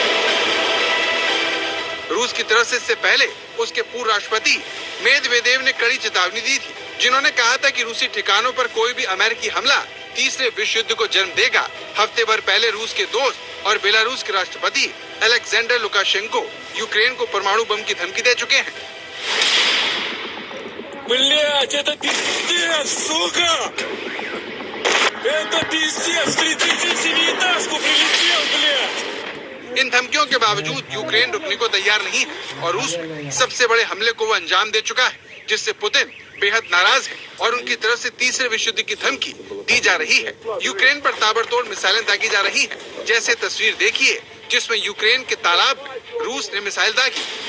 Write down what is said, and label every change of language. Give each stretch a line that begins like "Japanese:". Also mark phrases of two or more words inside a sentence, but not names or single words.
Hindi: रूस की तरफ से इससे पहले उसके पूर्व राष्ट्रपति मेदवेदेव ने कड़ी चेतावनी दी थी, जिन्होंने कहा था कि रूसी ठिकानों पर कोई भी अमेरिकी हमला तीसरे विश्व युद्ध को जन्म देगा। हफ्ते भर पहले रूस के दोस्त और बेलारूस के राष्ट्रपति अलेक्जेंडर लुकाशेंको यूक्रेन को परमाणु बम की धमकी दे चुके हैं।
Russian: Блять, это пиздец, сука! Это пиздец, 37-этажку прилетел, блядь!
Hindi: इन धमकियों के बावजूद यूक्रेन रुकने को तैयार नहीं है और रूस में सबसे बड़े हमले को वो अंजाम दे चुका है, जिससे पुतिन बेहद नाराज है और उनकी तरफ से तीसरे विश्व युद्ध की धमकी दी जा रही है। यूक्रेन पर ताबड़तोड़ मिसाइलें दागी जा रही हैं, जैसे तस्वीर देखिए जिसमें यूक्रेन के तालाब में रूस ने मिसाइल दागी।